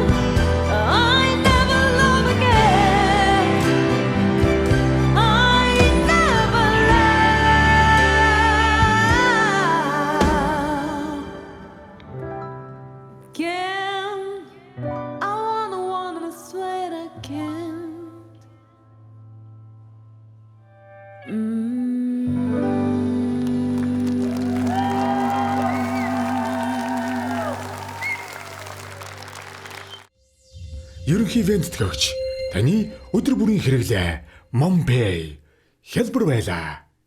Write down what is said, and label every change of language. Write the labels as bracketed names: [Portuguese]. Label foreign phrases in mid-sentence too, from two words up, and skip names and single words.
[English] I never love again. I never love again. I wanna sweat again. [Mongolian] Ерөнхий ивент төгч таны өдөр бүрийн хэрэглээ MonPay хялбар байлаа.